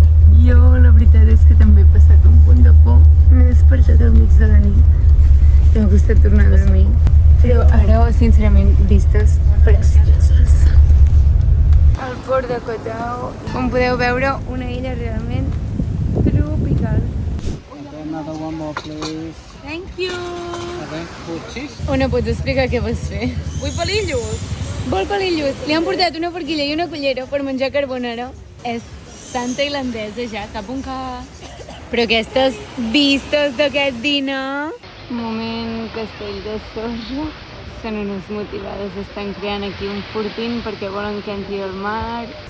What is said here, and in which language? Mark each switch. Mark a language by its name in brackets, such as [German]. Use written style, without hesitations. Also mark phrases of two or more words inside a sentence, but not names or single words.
[Catalan] Jo la veritat és que també he passat un punt de por. M'he despertat al mig de la nit. I m'ha costat tornar a dormir. Però ara, sincerament, vistes precioses. El port de Cotau. Com podeu veure, una illa realment tropical. [English] Another one more, please. Thank you. Okay, food cheese. [Catalan] Ona, pots explicar què vas fer? Vull palillos. Vol palillos. Li han portat una forquilla i una cullera per menjar carbonara. És tan tailandesa ja, cap un cas. Però aquestes vistes d'aquest dinar... Moment castell de sorra. Són unes motivades, estan creant aquí un fortín perquè volen que entri al mar.